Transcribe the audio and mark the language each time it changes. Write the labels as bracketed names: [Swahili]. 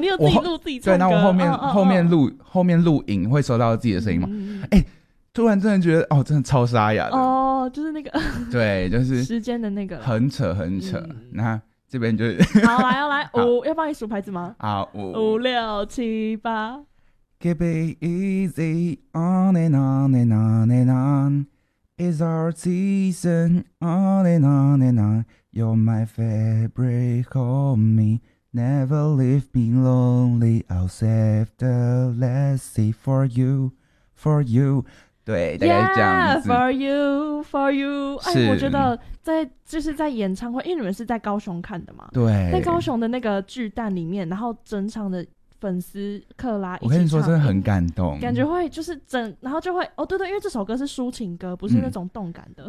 [Chinese] 你有自己录自己唱歌，对，那我后面录影会收到自己的声音吗？突然真的觉得真的超沙哑的哦，就是那个对，就是时间的那个很扯很扯。那这边就是好来要来五，要帮你数牌子吗？好，五六七八 [English] ，Keep it easy on and on and on and on, it's our season on and on and on. You're my favorite homie, never leave me lonely, I'll save the legacy for you, for you. [Chinese] 对，大概这样子。 [English] Yeah, for you, for you. [Chinese] 哎，我觉得在演唱会，因为你们是在高雄看的嘛。对。在高雄的那个巨蛋里面，然后整场的粉丝克拉一起唱，我跟你说真的很感动，感觉会就是整然后就会哦，对对，因为这首歌是抒情歌，不是那种动感的，